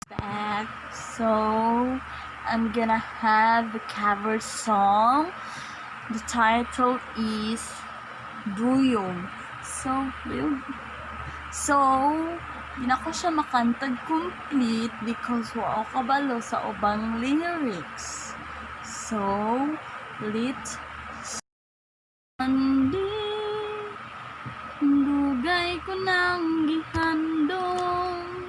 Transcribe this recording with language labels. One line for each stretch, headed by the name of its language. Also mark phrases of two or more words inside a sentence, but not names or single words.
English: back. So, I'm gonna have the cover song. The title is Duyong. So, yun.
Cebuano: So, di na ko siya makantag
English: complete because
Cebuano: wa ako kabalo sa ubang lyrics.
English: So, lit.
Cebuano: Andi, dugay ko nang gihandong.